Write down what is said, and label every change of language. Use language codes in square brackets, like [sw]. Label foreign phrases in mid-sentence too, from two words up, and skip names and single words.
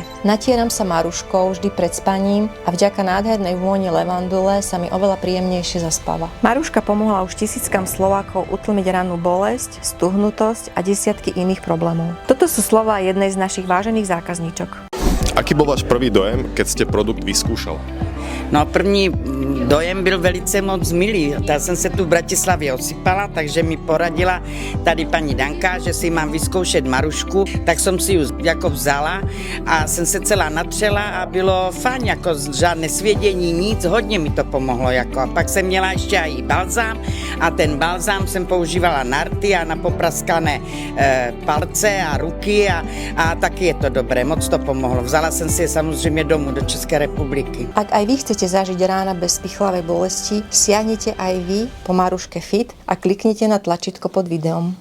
[sk] Natieram sa Maruškou vždy pred spaním a vďaka nádhernej vôni levandule sa mi oveľa príjemnejšie zaspáva. Maruška pomohla už tisíckam Slovákov utlmiť rannú bolesť, stuhnutosť a desiatky iných problémov. Toto sú slová jednej z našich vážených zákazníčok. Aký bol váš prvý dojem, keď ste produkt vyskúšala? [cs] No první dojem byl velice moc milý. Já jsem se tu v Bratislavě osypala, takže mi poradila tady paní Danka, že si mám vyzkoušet Marušku, tak jsem si ji jako vzala a jsem se celá natřela a bylo fajn, jako žádné svědění, nic, hodně mi to pomohlo. Jako. A pak jsem měla ještě i balzám a ten balzám jsem používala na rty a na popraskané palce a ruky a taky je to dobré, moc to pomohlo. Vzala jsem si je samozřejmě domů do České republiky. [sk] Ak aj vy chcete zažiť rána bez pichlavej bolesti, siahnite aj vy po Maruške Fit a kliknite na tlačítko pod videom.